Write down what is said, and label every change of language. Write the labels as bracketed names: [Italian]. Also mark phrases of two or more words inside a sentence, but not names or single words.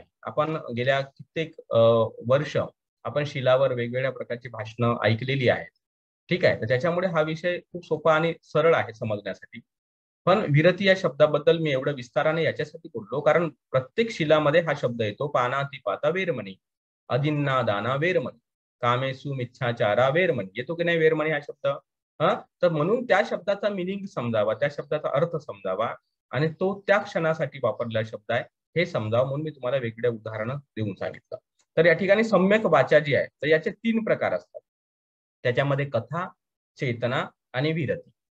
[Marathi] आपण गेल्या कित्येक वर्ष आपण शिलावर वेगवेगळ्या प्रकारची भाषणं ऐकलेली आहेत. ठीक आहे. तर त्याच्यामुळे हा विषय खूप सोपा आणि सरळ आहे समजण्यासाठी. पण विरती या शब्दाबद्दल मी एवढं विस्ताराने याच्यासाठी बोललो कारण प्रत्येक शिलामध्ये हा शब्द येतो. [Pali] पानाती पाता वेरमणी, अदिन्ना दाना वेरमणी, कामेसु मिच्छाचारा वेरमणी. [Marathi] येतो की नाही वेरमणी हा शब्द? तर म्हणून त्या शब्दाचा मिनिंग समजावा, त्या शब्दाचा अर्थ समजावा आणि तो त्या क्षणासाठी वापरलेला शब्द आहे हे समजावं म्हणून मी तुम्हाला वेगवेगळ्या उदाहरणं देऊन सांगितलं. तर या ठिकाणी सम्यक वाचा जी आहे तर याचे 3 प्रकार असतात. त्याच्यामध्ये कथा, चेतना आणि विरती.